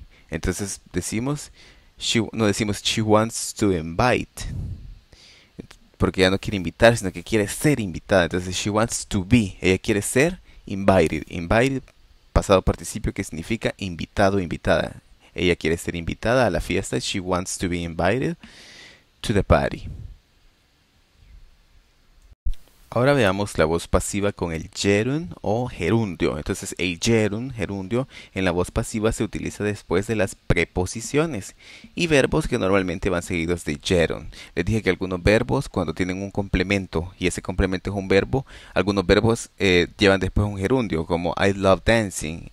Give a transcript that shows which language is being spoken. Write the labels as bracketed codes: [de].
[es] Entonces no decimos [en] she wants to invite, [es] porque ella no quiere invitar, sino que quiere ser invitada. Entonces [en] she wants to be, [es] ella quiere ser [en] invited. [es] Invited, pasado participio, que significa invitado, invitada. Ella quiere ser invitada a la fiesta. [en] She wants to be invited to the party. [es] Ahora veamos la voz pasiva con el gerund o gerundio. Entonces el gerundio, en la voz pasiva se utiliza después de las preposiciones y verbos que normalmente van seguidos de gerund. Les dije que algunos verbos, cuando tienen un complemento y ese complemento es un verbo, algunos verbos llevan después un gerundio, como [en] I love dancing.